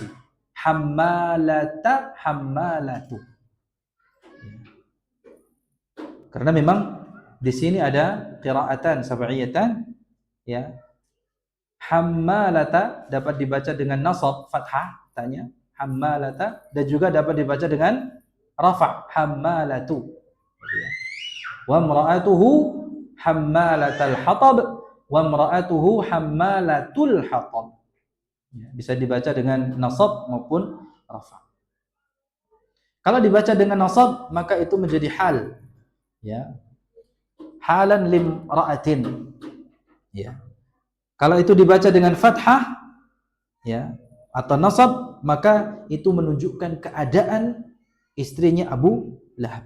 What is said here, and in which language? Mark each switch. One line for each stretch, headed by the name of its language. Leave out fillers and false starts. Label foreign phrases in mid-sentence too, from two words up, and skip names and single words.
Arabic: حمالةَ، حمالةُ.
Indonesian: Karena memang di sini ada
Arabic: قراءتان سبعيتان,
Indonesian: ya. Hammalata dapat dibaca dengan nasab fathah tanya, hammalata, dan juga dapat dibaca dengan rafa' hammalatu.
Arabic: وامرأته حمالة الحطب وامرأته حمالة الحطب.
Indonesian: Ya, bisa dibaca dengan nasab maupun rafa'. Kalau dibaca dengan nasab maka itu menjadi hal, ya.
Arabic: حالا لامرأة. Ya.
Indonesian: Kalau itu dibaca dengan fathah, ya, atau nasab, maka itu menunjukkan keadaan istrinya Abu Lahab.